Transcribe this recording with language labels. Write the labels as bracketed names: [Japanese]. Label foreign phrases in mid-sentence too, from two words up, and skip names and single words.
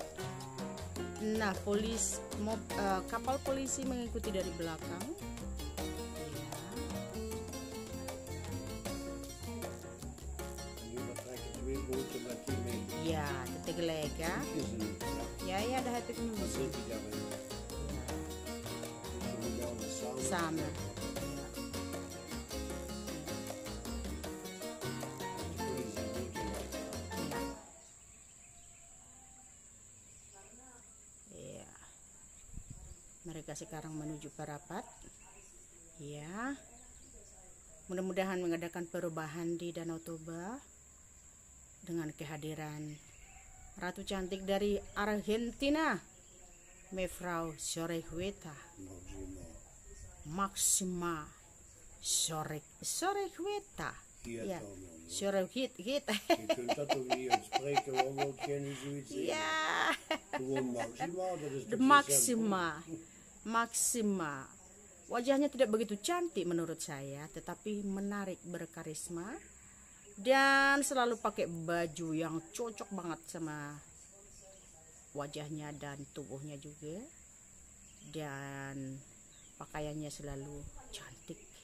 [Indonesian] Nah, kapal polisi mengikuti dari belakang. [Dutch] Ya, tegelijk ya. Ya, daar heb ik nu samen. [Indonesian] Mereka sekarang menuju Parapat. Ya. Mudah-mudahan mengadakan perubahan di Danau Toba dengan kehadiran Ratu cantik dari Argentina, [Dutch] Mevrouw Zorreguieta. Maxima Zorreguieta. Ja, Zorreguieta. Je kunt dat toch niet uitspreken, waarom ken je zoiets? Ja. Gewoon Maxima, dat is De Maxima. [Indonesian] Wajahnya tidak begitu cantik menurut saya, tetapi menarik, berkarisma, dan selalu pakai baju yang cocok banget sama wajahnya dan tubuhnya juga, dan pakaiannya selalu cantik.